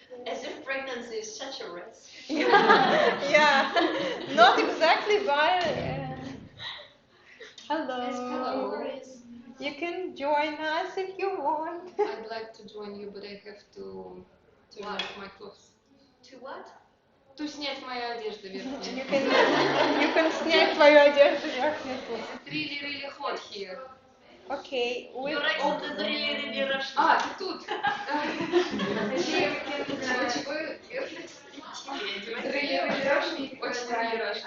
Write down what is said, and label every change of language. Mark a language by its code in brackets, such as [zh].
[en] As if pregnancy is such a rest. Yeah, not exactly, but hello. Hello. You can join us if you want. I'd like to join you, but I have to remove my clothes. To what? To [ru] снять мою одежду верхнюю. [en] You can [ru] снять твою одежду верхнюю. [en] It's really, really hot here. Okay. Your accent is really, really Russian. [ru] А, ты тут. [en] Really, really Russian. [ru] Очень [en] really Russian.